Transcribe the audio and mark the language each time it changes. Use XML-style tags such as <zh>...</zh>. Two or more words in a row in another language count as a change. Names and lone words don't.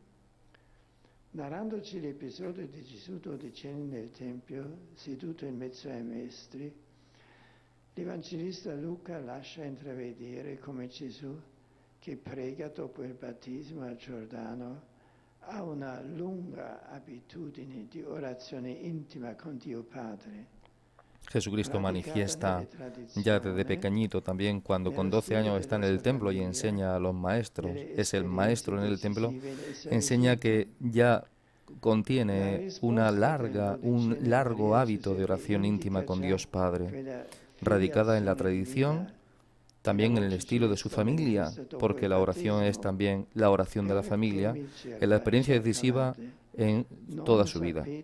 <it>Narrandoci l'episodio di Gesù dodicenne nel Tempio, seduto in mezzo ai maestri, l'Evangelista Luca lascia intravedere come Gesù, che prega dopo il battesimo al Giordano, ha una lunga abitudine di orazione intima con Dio Padre.</it> <es>Jesucristo manifiesta ya desde pequeñito, también cuando con 12 años está en el templo y enseña a los maestros, es el maestro en el templo, enseña que ya contiene un largo hábito de oración íntima con Dios Padre, radicada en la tradición, también en el estilo de su familia, porque la oración es también la oración de la familia, en la experiencia decisiva en toda su vida.</es>